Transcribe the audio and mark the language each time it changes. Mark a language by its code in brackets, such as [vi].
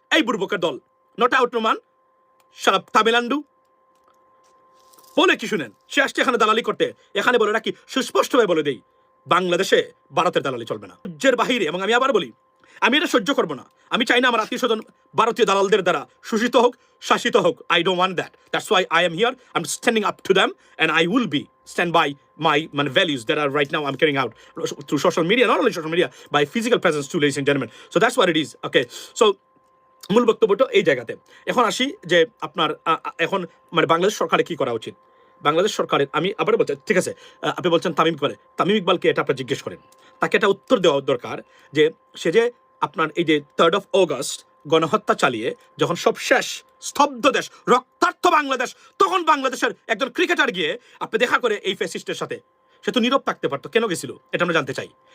[bn] এই বুর্বকের দল, not out Noman, সারা তামিলান্ডু বলে কি শুনেন? সে আসছে এখানে দালালি করতে, এখানে বলে রাখি সুস্পষ্টভাবে বলে দেই, বাংলাদেশে ভারতের দালালি চলবে না, রাজ্যের বাহিরে। এবং আমি আবার বলি, আমি এটা সহ্য করবো না। আমি চাই না আমার আত্মীয় স্বজন ভারতীয় দালালদের দ্বারা শোষিত হোক, শাসিত হোক। [en] I don't want that. That's why I am here, I am standing up to them, and I will be stand by my values that are right now I'm carrying out through social media, not only social media, by physical presence too, ladies and gentlemen. So that's what it is. [bn] Okay, so মূল বক্তব্যটা এই জায়গাতে। এখন আসি যে আপনার এখন মানে বাংলাদেশ সরকারের কি করা উচিত। বাংলাদেশ সরকারের, আমি আবার বলছি, ঠিক আছে, আপনি বলছেন তামিম ইকবালকে এটা আপনি জিজ্ঞেস করেন, তাকে এটা উত্তর দেওয়া দরকার যে সে যে আপনার এই যে 3rd of August গণহত্যা চালিয়ে যখন সব শেষ, স্তব্ধ দেশ, রক্তার্থ বাংলাদেশ, তখন বাংলাদেশের একজন ক্রিকেটার গিয়ে আপনি দেখা করে এই ফ্যাসিস্টের সাথে, সে তো নীরব থাকতে পারতো, কেন গেছিল এটা আমরা জানতে চাই।